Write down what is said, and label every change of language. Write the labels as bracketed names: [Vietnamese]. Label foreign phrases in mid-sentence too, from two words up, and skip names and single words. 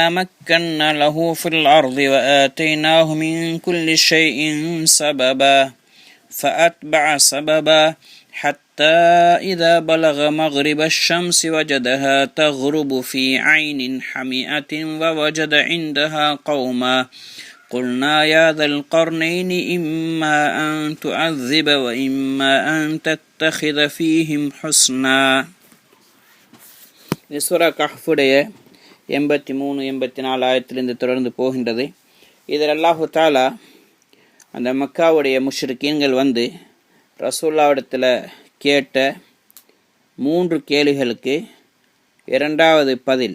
[Arabic] مكنا له في الأرض وآتيناه من كل شيء سببا فأتبع سببا حتى إذا بلغ مغرب الشمس وجدها تغرب في عين حمئة ووجد عندها قوما قلنا يا ذا القرنين إما أن تعذب وإما أن تتخذ فيهم حسنا. [Tamil] சூரா கஹ்ஃபுடைய 83-84 ஆயத்திலிருந்து தொடர்ந்து போகின்றது. இதில் அல்லாஹு தாலா அந்த மக்காவுடைய முஷ்ரிக்கீன்கள் வந்து ரசூலுல்லாஹ்விடத்தில் கேட்ட 3 கேள்விகளுக்கு இரண்டாவது பதில்.